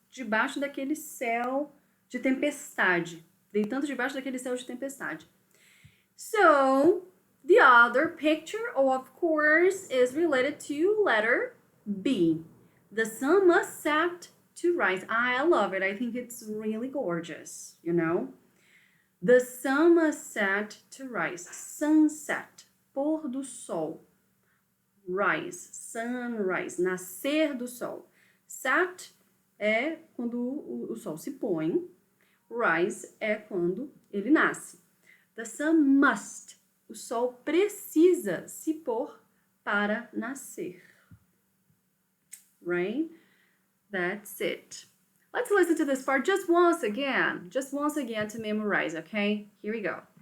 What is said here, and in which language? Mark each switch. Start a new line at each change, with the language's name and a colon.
Portuguese: Debaixo daquele céu de tempestade. Deitando debaixo daquele céu de tempestade.
English: So, the other picture, of course, is related to letter B. The sun must set to rise. I love it. I think it's really gorgeous, you know? The sun must set to rise. Sunset,
Portuguese: pôr do sol.
English: Rise, sunrise,
Portuguese: nascer do sol. Set é quando o sol se põe. Rise é quando ele nasce.
English: The sun must.
Portuguese: O sol precisa se pôr para nascer.
English: Right? That's it. Let's listen to this part just once again to memorize, okay? Here we go.